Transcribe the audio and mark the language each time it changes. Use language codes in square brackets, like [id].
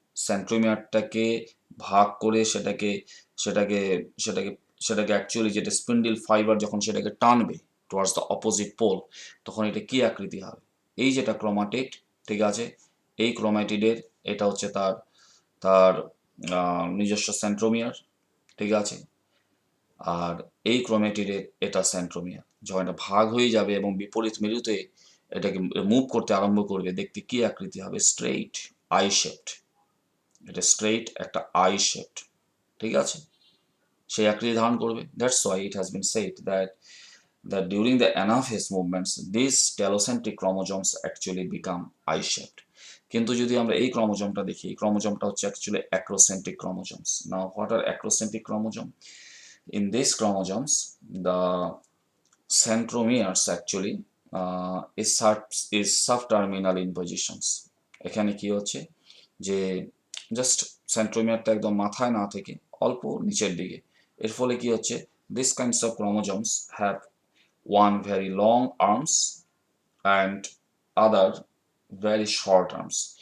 [bn] সেন্ট্রোমিয়ারটাকে ভাগ করে সেটাকে সেটাকে সেটাকে অ্যাকচুয়ালি যেটা স্পিন্ডল ফাইবার যখন সেটাকে টানবে [en] towards the opposite pole, [bn] তখন এটা কি আকৃতি হবে, এই যেটা ক্রোমাটিড, ঠিক আছে, এই ক্রোমাটিডের এটা হচ্ছে তার তার নিজস্ব সেন্ট্রোমিয়ার, ঠিক আছে, আর এই ক্রোমেটিডের এটা সেন্ট্রোমিয়ার। যখন এটা ভাগ হয়ে যাবে এবং বিপরীত মেরুতে এটাকে মুভ করতে আরম্ভ করবে, দেখতে কি আকৃতি হবে, স্ট্রেইট আই শেপড, এটা স্ট্রেইট একটা আই শেপড, ঠিক আছে, সেই আকৃতি ধারণ করবে। [en] That's why it has been said that during the anaphase movements these telocentric chromosomes actually become eye shaped. [bn] কিন্তু যদি আমরা এই ক্রোমোজোমটা দেখি, এই ক্রোমোজোমটা হচ্ছে actually acrocentric chromosomes. [en] Now what are acrocentric chromosome? In these chromosomes the centromeres actually is subterminal in positions. [bn] এখানে কি হচ্ছে যে জাস্ট সেন্ট্রোমিয়ারটা একদম মাথায় না থেকে অল্প নিচের দিকে, এর ফলে কি হচ্ছে, [en] This kinds of chromosomes have one very long arms and other very short arms.